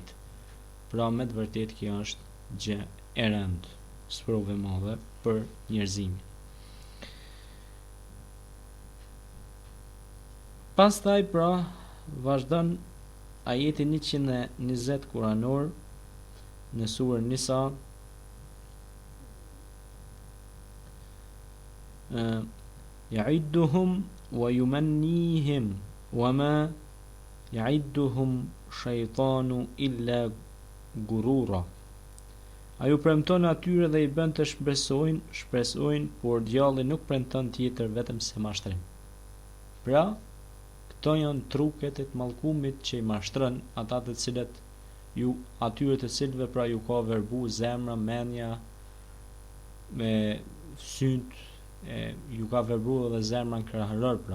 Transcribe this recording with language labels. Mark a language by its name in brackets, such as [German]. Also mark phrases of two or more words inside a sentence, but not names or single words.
[Albanian] Pra me të vërtet kjo është gjë e rëndë, sprove madhe për njerëzimin. Pastaj pra vazhdon ajeti 120 kuranor në surën Nisa, [Arabic] يعدهم ويمنيهم وما يعدهم الشيطان إلا غرورا. [Albanian] Ai u premton atyre dhe i bën të shpresojnë, por djalli nuk premton tjetër vetëm se mashtrim. Pra, këto janë truket e të mallkumit që i mashtron ata të cilët atyre të cilëve pra ju ka verbu zemra, mendja, me synt, ju ka verbu edhe zemra në krahëror pra.